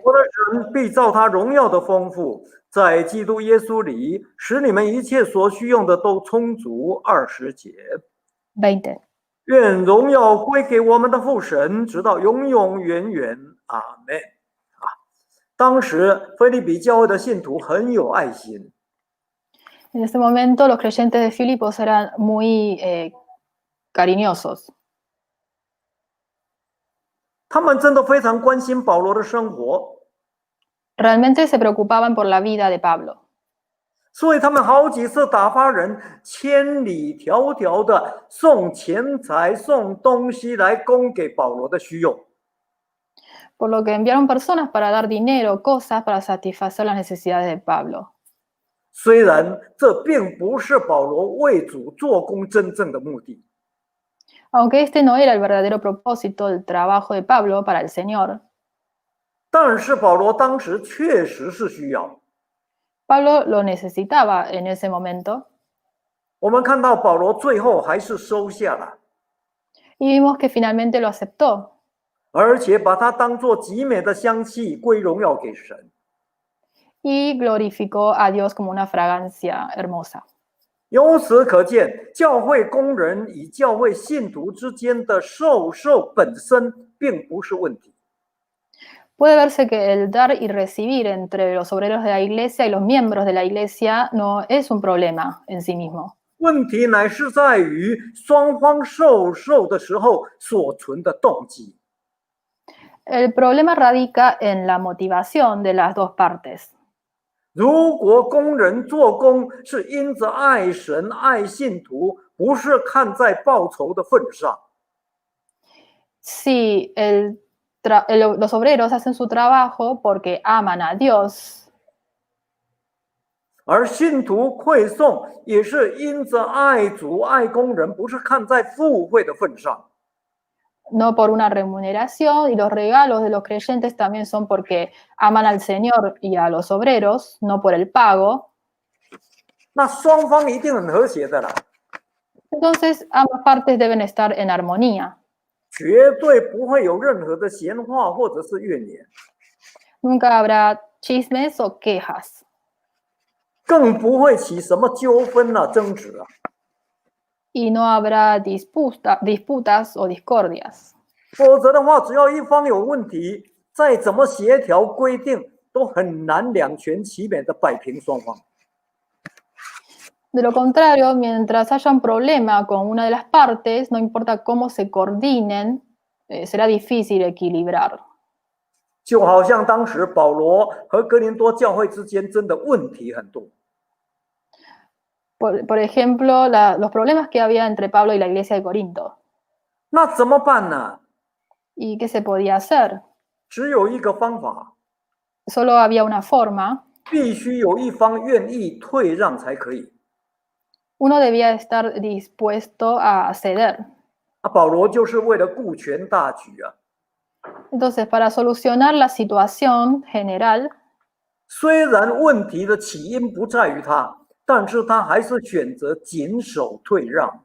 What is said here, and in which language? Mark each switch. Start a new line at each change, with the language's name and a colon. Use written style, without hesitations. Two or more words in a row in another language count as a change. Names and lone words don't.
Chinese: 我的神必照他荣耀的丰富，在基督耶稣里，使你们一切所需用的都充足。20节， 20. 愿荣耀归给我们的父神，直到永永远远。阿门。当时腓立比教会的信徒很有爱心，
Spanish: En ese momento los creyentes de Filipos eran muy cariñosos.
Chinese: 他们真的非常关心保罗的生活，
Spanish: Realmente se preocupaban por la vida de Pablo.
Chinese: 所以他们好几次打发人千里迢迢的送钱财、送东西来供给保罗的需用。
Spanish: Por lo que enviaron personas para dar dinero, cosas para satisfacer las necesidades de Pablo.
Chinese: 虽然这并不是保罗为主做工真正的目的，
Spanish: Aunque este no era el verdadero propósito del trabajo de Pablo para el Señor,
Chinese: 但是保罗当时确实是需要。
Spanish: Pablo lo necesitaba en ese momento.
Chinese: 我们看到保罗最后还是收下了，
Spanish: Y vimos que finalmente lo aceptó.
Chinese: 而且把它当作极美的香气归荣耀给神。
Spanish: Y glorificó a Dios como una fragancia hermosa.
Chinese: 由此可见，教会工人与教会信徒之间的授受本身并不是问题，
Spanish: Puede verse que el dar y recibir entre los obreros de la iglesia y los miembros de la iglesia no es un problema en sí mismo.
Chinese: 问题乃是在于双方授受的时候所存的动机。
Spanish: El problema radica en la motivación de las dos partes.
Chinese: 如果工人做工是因着爱神、爱信徒，不是看在报酬的份上，
Spanish: Si los obreros hacen su trabajo porque aman a Dios,
Chinese: 而信徒馈送也是因着爱主、爱工人，不是看在富贵的份上。
Spanish: no por una remuneración, y los regalos de los creyentes también son porque aman al Señor y a los obreros, no por el pago.
Chinese: 那双方一定很和谐的啦，
Spanish: Entonces, ambas partes deben estar en armonía.
Chinese: 绝对不会有任何的闲话或者是怨言，
Spanish: Nunca habrá chismes o quejas,
Chinese: 更不会起什么纠纷啊、争执啊。
Spanish: y no habrá disputas o discordias.
Chinese: 否则的话，只要一方有问题，再怎么协调规定，都很难两全其美的摆平双方。
Spanish: De lo contrario, mientras haya un problema con una de las partes, no importa cómo se coordinen, será difícil equilibrar.
Chinese: 就好像当时保罗和哥林多教会之间真的问题很多，
Spanish: Por ejemplo, los problemas que había entre Pablo y la iglesia de Corinto.
Chinese: 那怎么办呢？
Spanish: ¿Y qué se podía hacer?
Chinese: 只有一个方法，
Spanish: Solo había una forma.
Chinese: 必须有一方愿意退让才可以。
Spanish: Uno debía estar dispuesto a ceder.
Chinese: 保罗就是为了顾全大局啊。
Spanish: Entonces, para solucionar la situación general,
Chinese: 虽然问题的起因不在于他，但是他还是选择谨守退让。